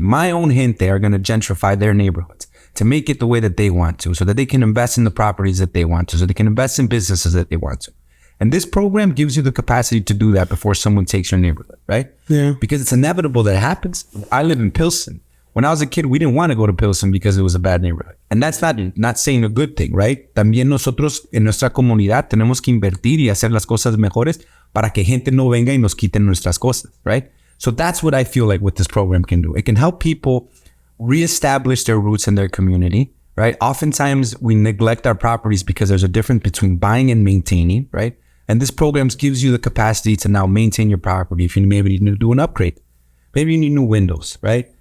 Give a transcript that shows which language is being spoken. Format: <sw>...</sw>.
<en>My own gente are going to gentrify their neighborhoods to make it the way that they want to, so that they can invest in the properties that they want to, so they can invest in businesses that they want to. And this program gives you the capacity to do that before someone takes your neighborhood, right? Yeah. Because it's inevitable that it happens. I live in Pilsen. When I was a kid, we didn't want to go to Pilsen because it was a bad neighborhood. And that's not saying a good thing, right?</en> <es>También nosotros en nuestra comunidad tenemos que invertir y hacer las cosas mejores para que gente no venga y nos quiten nuestras cosas, right?</es> <en>So that's what I feel like what this program can do. It can help people reestablish their roots in their community, right? Oftentimes we neglect our properties because there's a difference between buying and maintaining, right? And this program gives you the capacity to now maintain your property. If you maybe need to do an upgrade, maybe you need new windows, right?</en>